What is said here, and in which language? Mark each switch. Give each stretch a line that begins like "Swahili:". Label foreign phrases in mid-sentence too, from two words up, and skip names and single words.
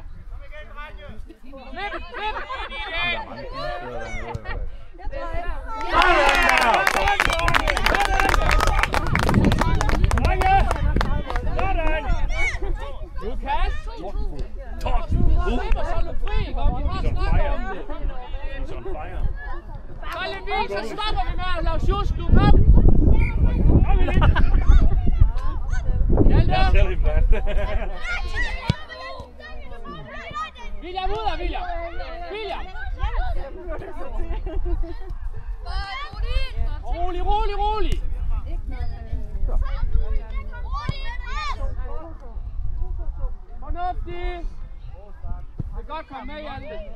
Danish: Flip. Lukas! Top! Slipper så du fri, ikke? Vi har snakket om det.
English: He's on fire.
Danish: Så Levin, så stopper vi med at lave sjusk, du kom! Kom lidt.
English: Yeah, tell him that.
Danish: William, ud af William! Rolig! Fornuftigt! Det er godt komme med, Hjalte.